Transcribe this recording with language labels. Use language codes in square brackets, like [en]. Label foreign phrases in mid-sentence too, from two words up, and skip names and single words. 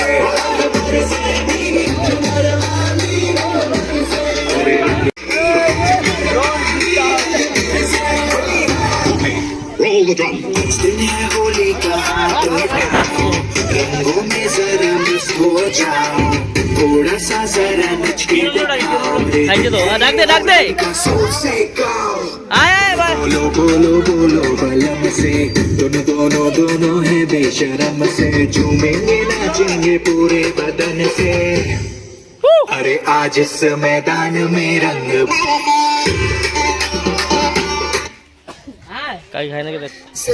[hi] भीगे चुनर वाली रंग बरसे, [en] roll the drum. [hi] दिन है होली का हाथ उठाओ, रंगों में जरा मस्त हो जाओ, थोड़ा सा जरा नच के दिखाओ, [bn] খাইছে তো, ডাক দে ডাক দে। [hi] जोर से गाओ, [bn] আয় আয় ভাই। [hi] बोलो बोलो बोलो बलम से, दोनों दोनों दोनों है बेशरम से, झूमेंगे नाचेंगे पूरे बदन से, अरे आज इस मैदान में रंग [bn] কাই খাই নাকি দেখ।